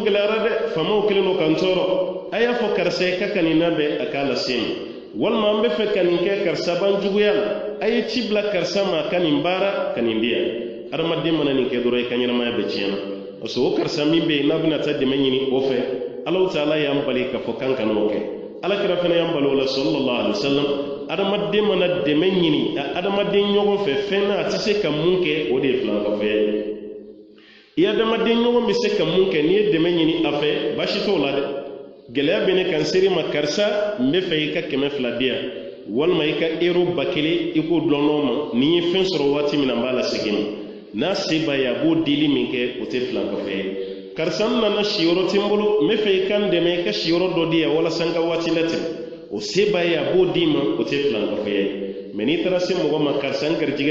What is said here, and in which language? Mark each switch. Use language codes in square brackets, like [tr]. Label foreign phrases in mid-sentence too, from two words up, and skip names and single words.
[bm] gɛlɛyara dɛ faamaw kelen don k'an tɔɔrɔ a y'a fɔ karisa ye k'a ka nin labɛn a k'a lase ma walima an bɛ fɛ ka nin kɛ karisa b'an juguya la a ye ci bila karisa ma ka nin baara ka nin di yan adamaden mana nin kɛ dɔrɔn i ka ɲɛnamaya bɛɛ tiɲɛna [fr] parce que [bm] o karisa min bɛ yen n'a bɛna taa dɛmɛ ɲini o fɛ Alahu Taala y'an bali k'a fɔ kan kan'o kɛ alakira fana y'an bali o la [ar] صلى الله عليه وسلم [bm] adamaden mana dɛmɛ ɲini adamaden ɲɔgɔn fɛ fɛn na a tɛ se ka mun kɛ o de ye filankafoya ye i adamaden ɲɔgɔn bɛ se ka mun kɛ n'i ye dɛmɛ ɲini a fɛ baasi t'o la dɛ gɛlɛya bɛ ne kan seri ma karisa n bɛ fɛ i ka 200 di yan walima i ka euro 1000 i k'o dɔn n'o ma n'i ye fɛn sɔrɔ waati min na n b'a la segin ma n'a se b'a ye a b'o dili min kɛ o tɛ filankafoya ye karisa n nana siyɔrɔ tɛ n bolo n bɛ fɛ i ka n dɛmɛ i ka siyɔrɔ dɔ di yan walasa n ka waati latɛmɛ o se b'a ye a b'o d'i ma o tɛ filankafoya ye mɛ n'i taara se mɔgɔ ma karisa n garijɛgɛ